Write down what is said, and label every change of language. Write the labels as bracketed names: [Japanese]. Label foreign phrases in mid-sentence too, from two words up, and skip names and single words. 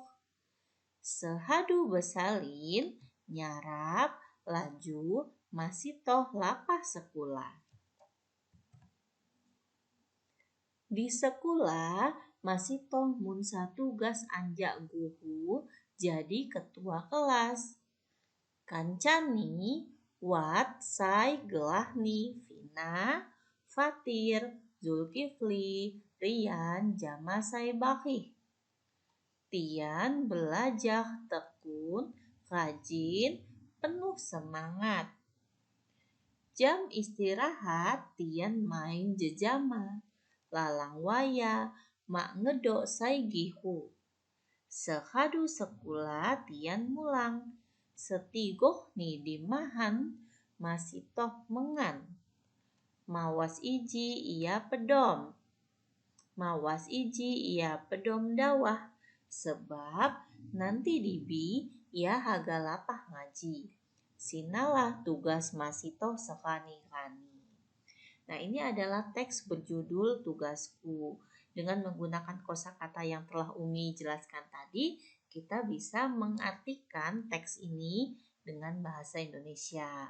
[Lampung Api] Sehadu besalin nyarap laju masih toh lapah sekolah. Di sekolah masih toh munsa tugas anjak guru jadi ketua kelas. Kancani Wat Sai Gelahni Vina Fatir Zulkifli Rian Jamasai Bakih. Tian belajar tekun, rajin, penuh semangat. Jam istirahat Tian main jejama. Lalang waya mak ngedok sai gihu. Sehadu sekolah Tian mulang. Setigoh ni dimahan masih toh mengan. Mawas iji ia pedom. Mawas iji ia pedom dawah. Sebab nanti dibi ia haga lapah ngaji. Sinalah tugas masih toh sekani-kani. [Indonesian] Nah, ini adalah teks berjudul Tugasku. Dengan menggunakan kosakata yang telah Umi jelaskan tadi, kita bisa mengartikan teks ini dengan bahasa Indonesia.